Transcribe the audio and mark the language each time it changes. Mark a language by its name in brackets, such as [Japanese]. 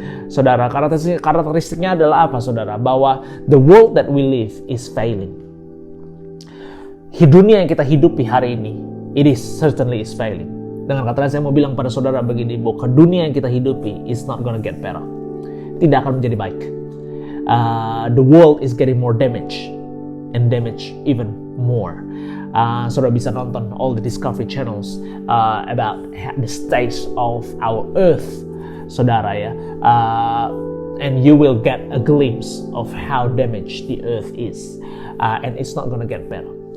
[Indonesian] Saudara, karakteristiknya adalah apa, saudara? Bahwa [English] the world that we live is failing. [Indonesian] Dunia yang kita hidupi hari ini, [English] it is certainly is failing. [Indonesian] Dengan kata lain, saya mau bilang pada saudara begini, bahwa dunia yang kita hidupi [English] is not gonna get better. [Indonesian] Tidak akan menjadi baik. [English] The world is getting more damage and damage even more. [Indonesian] Saudara bisa nonton [English] all the Discovery channels about the state of our earth, [Indonesian] saudara ya, [English] and you will get a glimpse of how damaged the earth is, and it's not gonna get better.